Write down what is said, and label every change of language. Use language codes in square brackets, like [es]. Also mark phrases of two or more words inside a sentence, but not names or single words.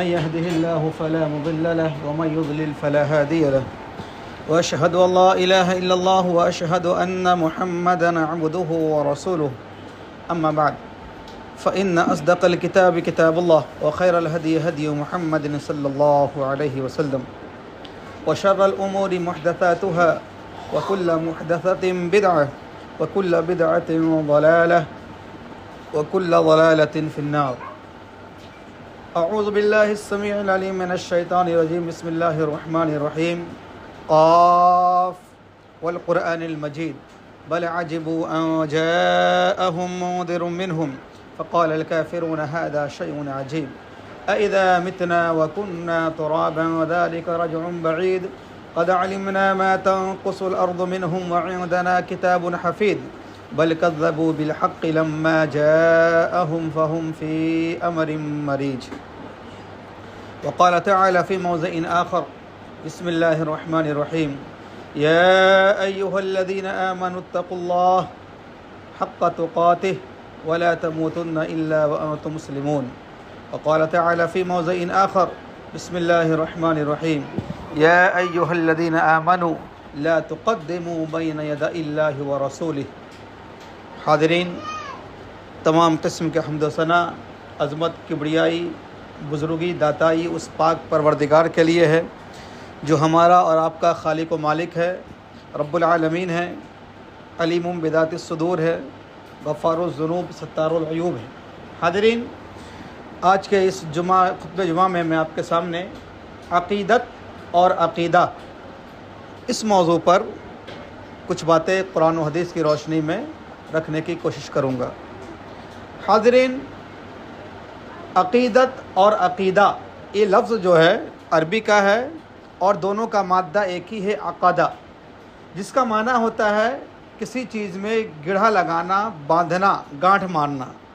[ar] يهديه الله فلا مضل له ومن يضلل فلا هادي له وأشهد أن لا إله إلا الله وأشهد أن محمدا عبده ورسوله أما بعد فإن أصدق الكتاب كتاب الله وخير الهدي هدي محمد صلى الله عليه وسلم وشر الأمور محدثاتها وكل محدثة بدعة وكل بدعة ضلالة وكل ضلالة في النار. أعوذ بالله السميع العليم من الشيطان الرجيم. بسم الله الرحمن الرحيم. ق والقرآن المجيد بل عجبوا أن جاءهم منذر منهم فقال الكافرون هذا شيء عجيب أإذا متنا وكنا ترابا ذلك رجع بعيد قد علمنا ما تنقص الأرض منهم وعندنا كتاب حفيظ بل كذبوا بالحق لما جاءهم فهم في أمر مريج. وقال تعالى في موضع آخر بسم الله الرحمن الرحيم يا أيها الذين آمنوا اتقوا الله حق تقاته ولا تموتن إلا وأنتم مسلمون. وقال تعالى في موضع آخر بسم الله الرحمن الرحيم يا أيها الذين آمنوا لا تقدموا بين يدي الله ورسوله. [ur] حاضرین، تمام قسم کے حمد و ثنا، عظمت، کبریائی، بزرگی، داتائی اس پاک پروردگار کے لیے ہے جو ہمارا اور آپ کا خالق و مالک ہے, [ar] رب العالمين [ur] है, [ar] عليم بذات الصدور है, غفار الذنوب، ستار العيوب है। [ur] حاضرین، آج کے اس خطبہ جمعہ میں میں آپ کے سامنے عقیدت اور عقیدہ اس موضوع پر کچھ باتیں قرآن و حدیث کی روشنی میں رکھنے کی کوشش کروں گا. حاضرین، عقیدت اور عقیدہ یہ لفظ جو ہے عربی کا ہے اور دونوں کا مادہ ایک ہی ہے، عقدہ، جس کا معنی ہوتا ہے کسی چیز میں گڑھا لگانا، باندھنا، گانٹھ مارنا.